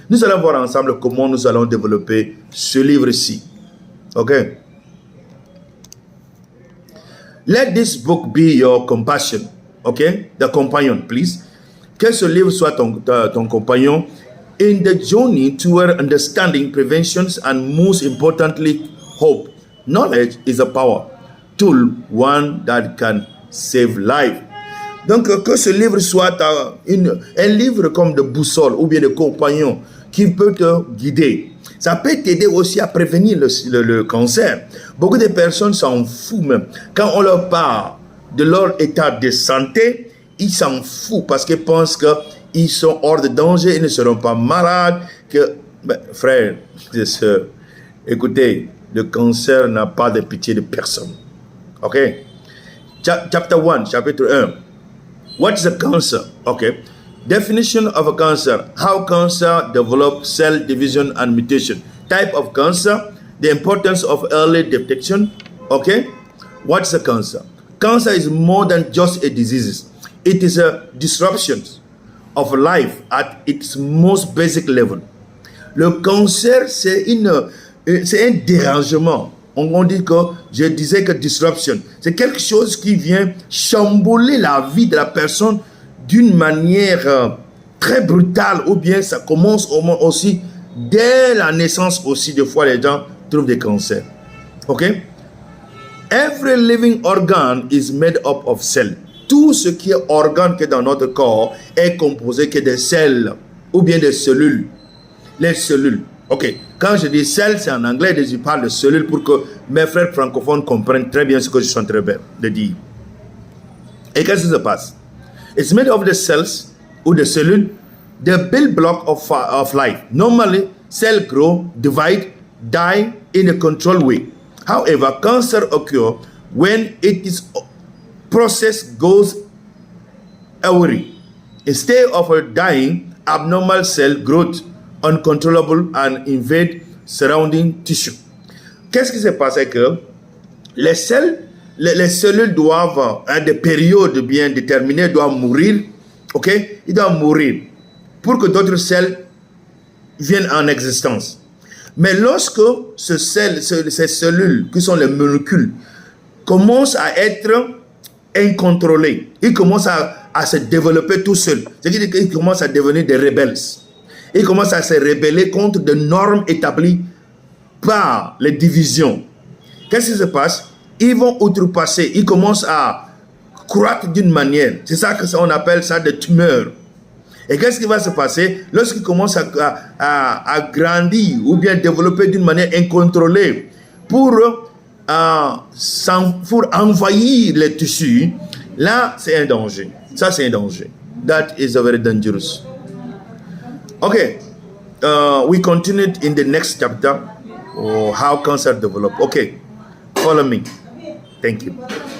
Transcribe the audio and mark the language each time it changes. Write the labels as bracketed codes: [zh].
[fr] Nous allons voir ensemble comment nous allons développer ce livre-ci. Ok? [en] Let this book be your compassion. Ok? The companion, please. [fr] Que ce livre soit ton compagnon [en] in the journey toward understanding, preventions, and most importantly, hope. Knowledge is a power tool, one that can save life. [fr] Donc, que ce livre soit un livre comme de boussole ou bien de compagnon qui peut te guider. Ça peut t'aider aussi à prévenir le cancer. Beaucoup de personnes s'en foutent même. Quand on leur parle de leur état de santé, ils s'en foutent parce qu'ils pensent qu'ils sont hors de danger, ils ne seront pas malades. Frères et sœurs, écoutez, le cancer n'a pas de pitié de personne. [en] Ok? Chapter 1, [fr] chapitre 1. [en] What is a cancer? Okay. Definition of a cancer. How cancer develops, cell division and mutation. Type of cancer. The importance of early detection. Okay. What's a cancer? Cancer is more than just a disease. It is a disruption of life at its most basic level. [fr] Le cancer, c'est un dérangement. On dit que, je disais que disruption, c'est quelque chose qui vient chambouler la vie de la personne d'une manière très brutale, ou bien ça commence aussi dès la naissance aussi. Des fois, les gens trouvent des cancers. Ok? [en] Every living organ is made up of cells. [fr] Tout ce qui est organe qui est dans notre corps est composé que de cells ou bien de cellules. Les cellules. Ok, quand je dis cells, c'est en anglais, je parle de cellules pour que mes frères francophones comprennent très bien ce que je suis en train de dire. Et qu'est-ce qui se passe? [en] It's made of the cells ou the cellules, the building block of life. Normally, cells grow, divide, die in a controlled way. However, cancer occurs when its process goes awry. Instead of dying, abnormal cell growth uncontrollable and invade surrounding tissue. [fr] Qu'est-ce qui se passe? Que les cellules doivent, à des périodes bien déterminées, doivent mourir. Ok? Ils doivent mourir pour que d'autres cellules viennent en existence. Mais lorsque ces cellules, qui sont les molécules, commencent à être incontrôlées, ils commencent à se développer tout seuls. C'est-à-dire qu'ils commencent à devenir des rebelles. Ils commencent à se rebeller contre des normes établies par les divisions. Qu'est-ce qui se passe? Ils vont outrepasser, ils commencent à croître d'une manière. C'est ça qu'on appelle ça des tumeurs. Et qu'est-ce qui va se passer? Lorsqu'ils commencent à grandir ou bien développer d'une manière incontrôlée pour pour envahir les tissus, là, c'est un danger. Ça, c'est un danger. [en] That is a very dangerous. Okay. We continued in the next chapter. How cancer develop. Okay. Follow me. Thank you.